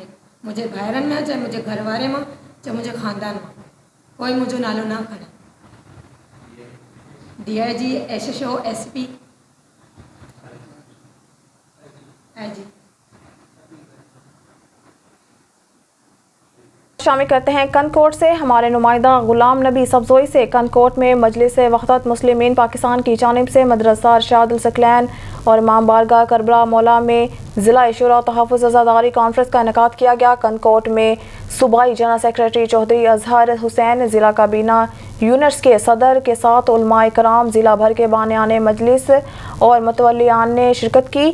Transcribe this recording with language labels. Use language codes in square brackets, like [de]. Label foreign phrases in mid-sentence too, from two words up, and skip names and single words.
[sd] मुंहिंजे भाइरनि में चाहे मुंहिंजे घर वारे मां, चाहे मुंहिंजे ख़ानदान मां कोई मुंहिंजो नालो न खणे। [en] DIG SHO SP IG [ur] شامل کرتے ہیں کنکوٹ سے ہمارے نمائندہ غلام نبی سبزوئی سے۔ کنکوٹ میں مجلس وحدت مسلمین پاکستان کی جانب سے مدرسہ ارشاد الثقلین اور امام بارگاہ کربلا مولا میں ضلع شورا تحفظ عزاداری کانفرنس کا انعقاد کیا گیا۔ کنکوٹ میں صوبائی جنرل سیکریٹری چودھری اظہر حسین، ضلع کابینہ یونٹس کے صدر کے ساتھ علماء کرام، ضلع بھر کے بانیان مجلس اور متولیان نے شرکت کی۔